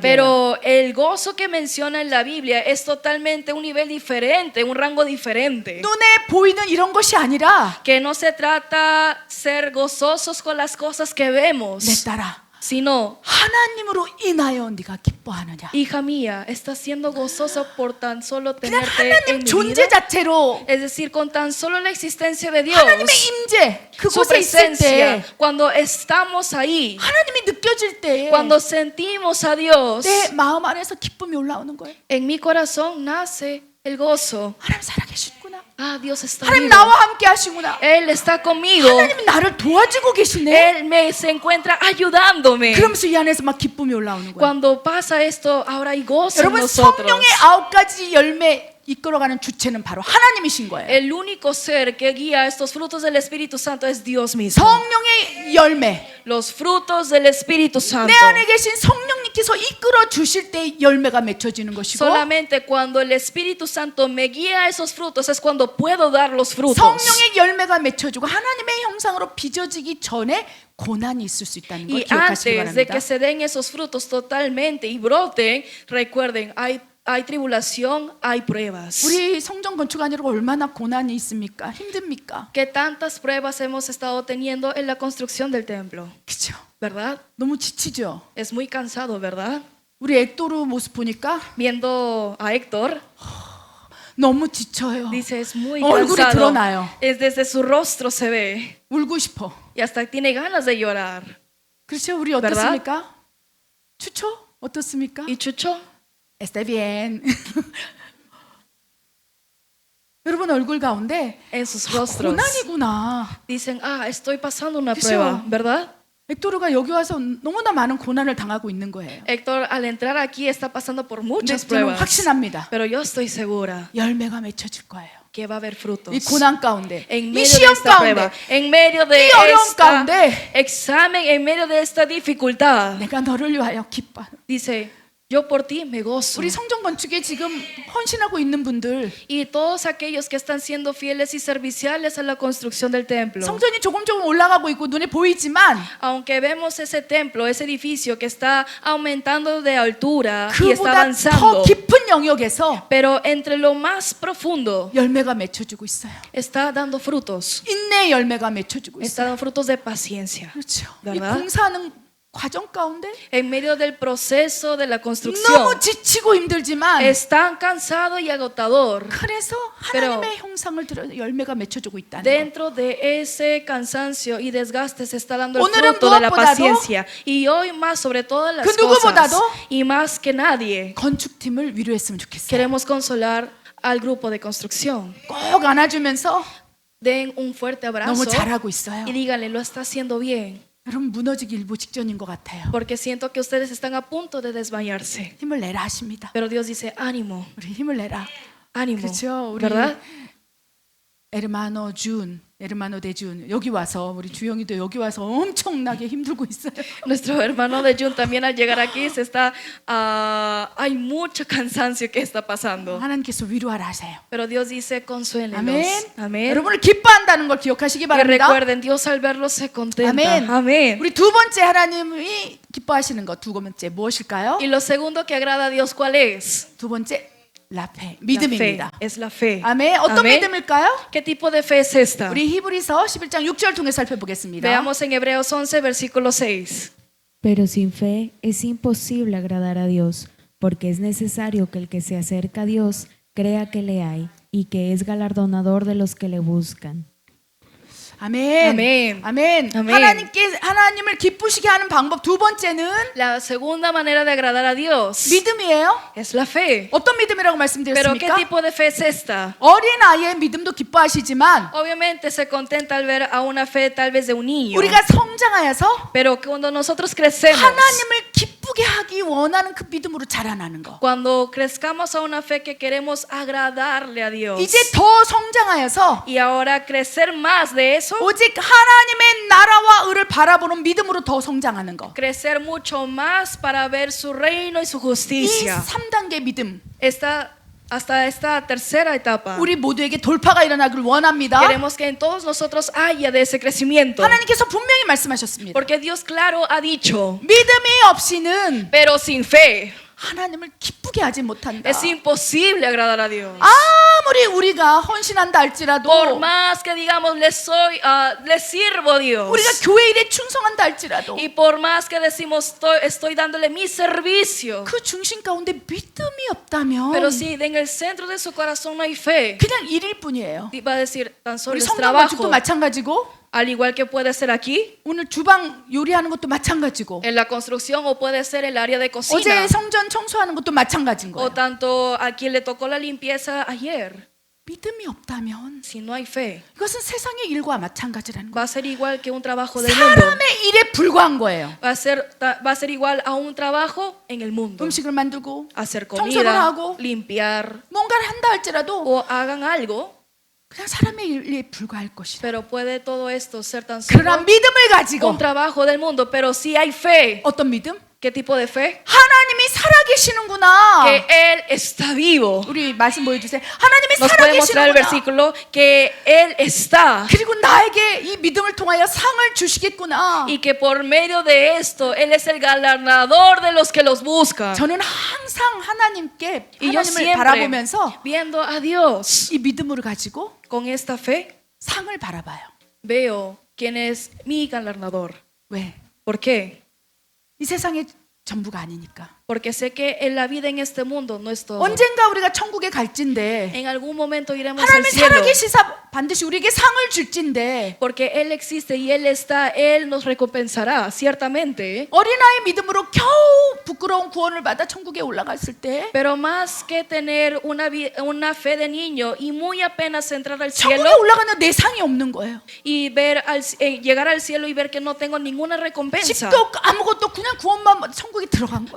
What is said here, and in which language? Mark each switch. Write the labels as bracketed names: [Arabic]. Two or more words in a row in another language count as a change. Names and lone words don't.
[Spanish] Pero el gozo que menciona en la Biblia es totalmente un nivel diferente, un rango diferente. [Korean] 눈에 보이는 이런 것이 아니라 [Spanish] Que no se trata ser gozosos con las cosas que vemos, [Korean] 내 딸아 [Spanish] sino, [Korean] 하나님으로 인하여 네가 기뻐하느냐. [Spanish] hija mía, estás siendo gozoso por tan solo [Korean] 그냥 [Spanish] tenerte en [Korean] 하나님 [Spanish] mi [Korean] 존재 [Spanish] vida. [Korean] 자체로 [Spanish] Es decir, con tan solo la existencia de Dios, [Korean] 하나님의 임재 [Spanish] su [Korean] 그곳에 있을 때 [Spanish] presencia, cuando estamos ahí, [Korean] 하나님이 느껴질 때 [Spanish] cuando sentimos a Dios, [Korean] 내 마음 안에서 기쁨이 올라오는 거예요. [Spanish] en mi corazón nace el gozo. [Korean] 하나님 살아계시구나. [Spanish] Ah, Dios está [Korean] 하나님 [Spanish] vivo. [Korean] 나와 함께 하시구나. [Spanish] Él está conmigo. [Korean] 하나님이 나를 도와주고 계시네. [Spanish] Él se encuentra ayudándome. [Korean] 그러면서 이 안에서 막 기쁨이 올라오는 거예요. [Spanish] Cuando pasa esto, ahora hay gozo en [Korean] 여러분 [Spanish] nosotros. [Korean] 성령의 9가지 열매 이끌어가는 주체는 바로 하나님이신 거예요. [Spanish] El único ser que guía estos frutos del Espíritu Santo es Dios mismo. [Korean] 성령의 열매. [Spanish] Los frutos del Espíritu Santo. [Korean] 내 안에 계신 성령님께서 이끌어 주실 때 열매가 맺혀지는 것이고 [Spanish] Solamente cuando el Espíritu Santo me guía a esos frutos es cuando puedo dar los frutos. [Korean] 성령의 열매가 맺혀지고 하나님의 형상으로 빚어지기 전에 고난이 있을 수 있다는 걸 [Spanish] Y [Korean] 기억하시기 [Spanish] antes de [Korean] 바랍니다. [Spanish] que se den esos frutos totalmente y broten, recuerden, hay tribulación, hay pruebas. [Korean] 우리 성전 건축하느라고 얼마나 고난이 있습니까? 힘듭니까? [Spanish] Que tantas pruebas hemos estado teniendo en la construcción del templo, [Korean] 그렇죠. [Spanish] ¿verdad? [Korean] 너무 지치죠. [Spanish] Es muy cansado, ¿verdad? [Korean] 우리 액도르 모습 보니까 [Spanish] Viendo a Héctor, [Korean] 너무 지쳐요. [Spanish] dice, es muy [Korean] 얼굴이 [Spanish] cansado. [Korean] 드러나요. [Spanish] Es desde su rostro se ve. [Korean] 울고 싶어. [Spanish] Y hasta tiene ganas de llorar. [Korean] 그렇죠. 우리 어떻습니까? 추초 어떻습니까? [Spanish] ¿Y Chucho? Está bien. [Korean] 여러분 얼굴 가운데 [Spanish] En sus rostros [Korean] 고난이구나. [Spanish] dicen, estoy pasando una [Korean] 그쵸? [Spanish] prueba, ¿verdad? [Korean] 액도르가 여기 와서 너무나 많은 고난을 당하고 있는 거예요. [Spanish] Héctor, al entrar aquí, está pasando por [Korean] 근데 [Spanish] muchas [Korean] 저는 [Spanish] pruebas. [Korean] 확신합니다. [Spanish] Pero yo estoy segura [Korean] 열매가 맺혀질 거예요. [Spanish] que va a haber frutos. [Korean] 이 고난 가운데, [Spanish] En [Korean] 이 [Spanish] medio de [Korean] 시험 [Spanish] esta prueba, [Korean] 가운데 [Spanish] en medio de [Korean] 이 어려움 [Spanish] esta [Korean] 가운데 [Spanish] examen, en medio de esta dificultad, [Korean] 내가 너를 위하여 기뻐. [Spanish] dice, yo por ti me gozo. [Korean] 우리 성전 건축에 지금 헌신하고 있는 분들 [Spanish] Y todos aquellos que están siendo fieles y serviciales a la construcción del templo. [Korean] 성전이 조금 올라가고 있고 눈에 보이지만 [Spanish] Aunque vemos ese templo, ese edificio que está aumentando de altura y está [Korean] 그보다 [Spanish] avanzando, [Korean] 더 깊은 영역에서 [Spanish] pero entre lo más profundo [Korean] 열매가 맺혀지고 있어요. [Spanish] está dando frutos. [Korean] 인내의 열매가 맺혀지고 [Spanish] Está [Korean] 있어요. [Spanish] dando frutos de paciencia. [Korean] 그렇죠. 이 [Spanish] ¿verdad? [Korean] 공사하는 과정 가운데 [Spanish] En medio del proceso de la construcción, [Korean] 너무 지치고 힘들지만 [Spanish] es tan cansado y agotador. [Korean] 그래서 [Spanish] pero [Korean] 하나님의 형상을 들어 열매가 맺혀지고 있다는 거. [Spanish] Dentro de ese cansancio y desgaste se está dando el [Korean] 오늘은 [Spanish] fruto de la [Korean] 무엇보다도 [Spanish] paciencia. Y hoy más sobre todas las [Korean] 그 [Spanish] cosas [Korean] 누구보다도 [Spanish] y más que nadie [Korean] 건축팀을 위로했으면 좋겠어요. [Spanish] queremos consolar al grupo de construcción. [Korean] 꼭 안아주면서 [Spanish] Den un fuerte abrazo [Korean] 너무 잘하고 있어요. [Spanish] y díganle, lo está haciendo bien. [Korean] 여러분 무너지기 일보 직전인 것 같아요. [Spanish] Porque siento que ustedes están a punto de desmayarse. [Korean] 힘을 내라 하십니다. [Spanish] Pero Dios dice, ánimo, [Korean] 우리 힘을 내라. [Spanish] ánimo. [Korean] 그렇죠. 우리 [Spanish] ¿Verdad? [Korean] 에르마노 대준 여기 와서 우리 주영이도 여기 와서 엄청나게 힘들고 있어요. [Spanish] Nuestro hermano de Jun también al llegar aquí hay mucho cansancio que está pasando. [Korean] 하나님께서 위로하라 하세요. [Spanish] Pero Dios dice consuélenlos. [Korean] 아멘. [Spanish] Amén. [Korean] 여러분을 기뻐한다는 걸 기억하시기 [Spanish] Que [Korean] 바랍니다. [Spanish] recuerden, Dios al verlos se contenta. [Korean] 아멘. [Spanish] Amén. [Korean] 우리 두 번째 하나님이 기뻐하시는 것 두 번째 무엇일까요? [Spanish] Y lo segundo que agrada a Dios, ¿cuál es? [Korean] 두 번째 [Spanish] la fe La fe. [Korean] 믿음입니다. [Spanish] Es la fe. [Korean] 아멘. 어떤 [Spanish] Amén. [Korean] 믿음일까요? [Spanish] ¿Qué tipo de fe es esta? [Korean] 우리 히브리서 11장 6절 통해 살펴보겠습니다. [Spanish] Veamos en Hebreos 11, versículo 6. Pero sin fe es imposible agradar a Dios, porque es necesario que el que se acerca a Dios crea que le hay y que es galardonador de los que le buscan. [Korean] 아멘. 아멘. 아멘. 아멘. 하나님을 기쁘시게 하는 방법 두 번째는 [Spanish] La segunda manera de agradar a Dios [Korean] 믿음이에요. [Spanish] es la fe. [Korean] 어떤 믿음이라고 [Spanish] Pero ¿qué [Korean] 말씀드렸습니까? [Spanish] tipo de fe es esta? [Korean] 어린 아이의 믿음도 기뻐하시지만 [Spanish] Obviamente se contenta al ver a una fe tal vez de un niño. [Korean] 우리가 성장하여서 [Spanish] Pero cuando nosotros crecemos, [Korean] 하나님을 기쁘게 하기 원하는 그 믿음으로 자라나는 거. [Spanish] cuando crezcamos a una fe que queremos agradarle a Dios, [Korean] 이제 더 성장하여서 [Spanish] y ahora crecer más de eso, [Korean] 오직 하나님의 나라와 의를 바라보는 믿음으로 더 성장하는 거. [Spanish] crecer mucho más para ver su reino y su [Korean] 이 [Spanish] justicia. [Korean] 3단계 믿음 [Spanish] Hasta esta tercera etapa, [Korean] 우리 모두에게 돌파가 일어나길 원합니다. [Spanish] queremos que en todos nosotros haya de ese crecimiento. [Korean] 하나님께서 분명히 말씀하셨습니다. [Spanish] Porque Dios claro ha dicho, [Korean] 믿음이 없이는 [Spanish] pero sin fe [Korean] 하나님을 기쁘게 하지 못한다. [Spanish] es imposible agradar a Dios. [Korean] 아무리 우리가 헌신한다 할지라도 [Spanish] Por más que digamos le sirvo a Dios, [Korean] 우리가 교회 일에 충성한다 할지라도 [Spanish] y por más que decimos estoy dándole mi servicio, [Korean] 그 중심 가운데 믿음이 없다면 [Spanish] pero si en el centro de su corazón no hay fe, [Korean] 그냥 일일 뿐이에요. [Spanish] va a decir tan solo [Korean] 우리 [Spanish] es [Korean] 성경 건축도 [Spanish] trabajo, [Korean] 마찬가지고 [Spanish] al igual que puede ser aquí [Korean] 오늘 주방 요리하는 것도 마찬가지고 [Spanish] en la construcción, o puede ser el área de cocina, [Korean] 어제 성전 청소하는 것도 마찬가지인 [Spanish] o [Korean] 거예요. [Spanish] tanto a quien le tocó la limpieza ayer. [Korean] 믿음이 없다면 [Spanish] Si no hay fe, [Korean] 이것은 세상의 일과 마찬가지라는 [Spanish] va [Korean] 거예요. [Spanish] a ser igual que un trabajo del mundo. [Korean] 사람의 일에 불과한 거예요. [Spanish] Va a ser igual a un trabajo en el mundo. [Korean] 음식을 만들고 [Spanish] Hacer [Korean] 청소를 [Spanish] comida, [Korean] 하고 [Spanish] limpiar, [Korean] 뭔가를 한다 할지라도 [Spanish] o hagan algo, [Korean] 그냥 사람의 일에 불과할 것이다. [Spanish] pero puede todo esto ser tan [Korean] 그러나 [Spanish] solo [Korean] 믿음을 가지고 [Spanish] un trabajo del mundo. Pero si hay fe, [Korean] 어떤 믿음? [Spanish] ¿qué tipo de fe? [Korean] 하나님이 살아계시는구나. [Spanish] Que Él está vivo. [Korean] 우리 말씀 보여주세요. 하나님이 [Spanish] Nos puede mostrar el [Korean] 살아계시는구나. [Spanish] versículo que Él está, [Korean] 그리고 나에게 이 믿음을 통하여 상을 주시겠구나. [Spanish] y que por medio de esto Él es el galardonador de los que los buscan. [Korean] 저는 항상 하나님께 [Spanish] Y yo [Korean] 하나님을 [Spanish] siempre [Korean] 바라보면서 [Spanish] viendo a Dios [Korean] 이 믿음을 가지고 [Spanish] con esta fe, [Korean] 상을 바라봐요. [Spanish] veo quién es mi galardonador. [Korean] 왜? [Spanish] ¿Por qué? [Korean] 이 세상의 전부가 아니니까. [Spanish] Porque sé que en la vida en este mundo no es todo. [Korean] 언젠가 우리가 천국에 갈진데 [Spanish] En algún momento iremos al [Korean] 하나님이 [Spanish] cielo. [Korean] 살아계시사 반드시 우리에게 상을 줄진데 [Spanish] Porque Él existe y Él está, Él nos recompensará, ciertamente. [Korean] 어린아이 믿음으로 겨우 부끄러운 구원을 받아 천국에 올라갔을 때 [Spanish] Pero más que tener una fe de niño y muy apenas entrar al cielo [Korean] 천국에 올라가는 내 상이 없는 거예요. [Spanish] y ver llegar al cielo y ver que no tengo ninguna recompensa. [Korean] 집도 없고 아무것도 그냥 구원만 받아 천국에 들어간 거예요.